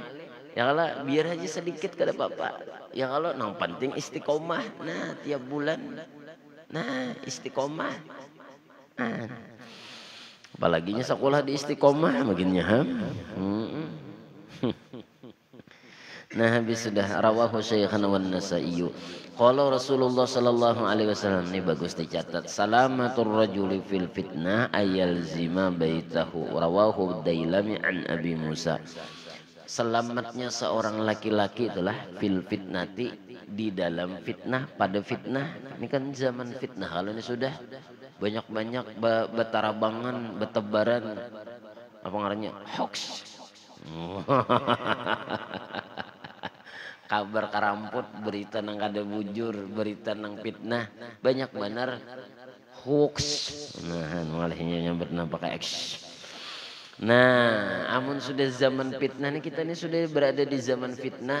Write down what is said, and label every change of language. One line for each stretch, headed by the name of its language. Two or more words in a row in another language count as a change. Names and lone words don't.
Banjar: Ya kalau biar aja sedikit kada apa-apa. Ya kalau nang penting istiqomah. Nah tiap bulan. Nah istiqomah. Nah. Apalaginya sekolah di istiqomah makin nyaham. Nah habis sudah
Arabic: رواه شيخانا والنسائي. قال رسول الله صلى الله عليه وسلم,
Banjar: ini bagus dicatat.
Arabic: سلامة الرجل في الفتنة أن يلزم بيته. رواه الديلمي عن أبي موسى.
Banjar: Selamatnya seorang laki-laki itulah
Arabic: في الفتنة,
Banjar: di dalam fitnah, pada fitnah. Ini kan zaman fitnah. Kalau ini sudah banyak-banyak betarabangan, betebaran apa ngarannya hoax. Kabar karamput, berita nang kada bujur, berita nang fitnah, banyak benar hoax. Nah, malahnya nyamber pakai X. Nah, amun sudah zaman fitnah nih, kita ini sudah berada di zaman fitnah.